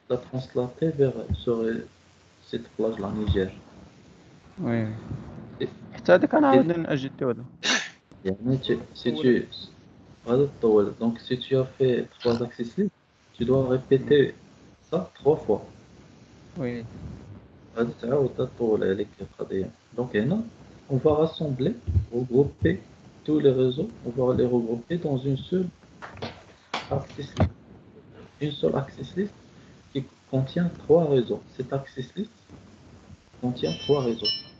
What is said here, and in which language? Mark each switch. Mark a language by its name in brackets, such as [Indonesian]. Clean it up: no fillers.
[French] la translater vers cette plage-là, Niger. Oui. Et- [Arabic] حتى هذاك [French] et- [Arabic] نعاود نأجدو هذا. يعني هذا الطول. [French] Donc, si tu as fait trois access lists, tu dois répéter ça trois fois. Oui. [Arabic] هذا تعاود تطول عليك القضية. [French] Donc, [Arabic] هنا, [French] on va rassembler, regrouper tous les réseaux, on va les regrouper dans une seule access list. Une seule access list qui contient trois réseaux. Cette access list contient trois réseaux.